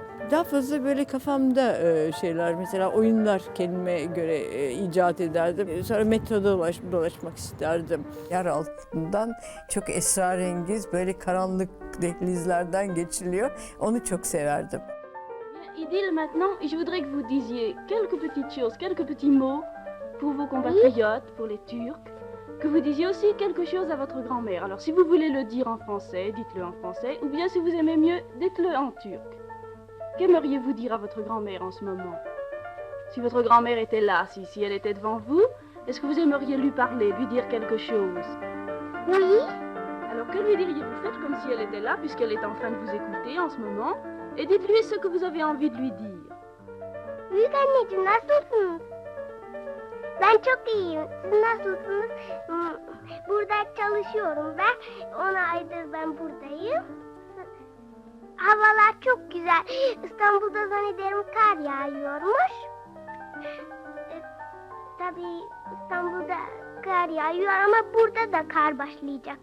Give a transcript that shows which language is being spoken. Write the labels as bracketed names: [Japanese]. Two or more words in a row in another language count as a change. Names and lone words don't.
[Turkish] Daha fazla böyle kafamda şeyler, mesela oyunlar kendime göre icat ederdim. Sonra metroda dolaşmak isterdim. Yer altından çok esrarengiz böyle karanlık dehlizlerden geçiliyor. Onu çok severdim. İdil, [French] maintenant, je voudrais que vous disiez quelques petites choses, quelques petits mots pour vos compatriotes, pour les Turcs. Que vous disiez aussi quelque chose à votre grand-mère. Alors si vous voulez le dire en français, dites-le en français, ou bien si vous aimez mieux, dites-le en turc. Qu'aimeriez-vous dire à votre grand-mère en ce moment? Si votre grand-mère était là, si elle était devant vous, est-ce que vous aimeriez lui parler, lui dire quelque chose? Oui. Alors que lui diriez-vous? Faites comme si elle était là, puisqu'elle est en train de vous écouter en ce moment, et dites-lui ce que vous avez envie de lui dire. [Turkish] Büyük anneciğim nasılsınız? Ben çok iyiyim. Siz nasılsınız? Burada çalışıyorum ben. 10 aydır ben buradayım. Havalar çok güzel. İstanbul'da zannederim kar yağıyormuş. Tabii İstanbul'da kar yağıyor ama burada da kar başlayacak.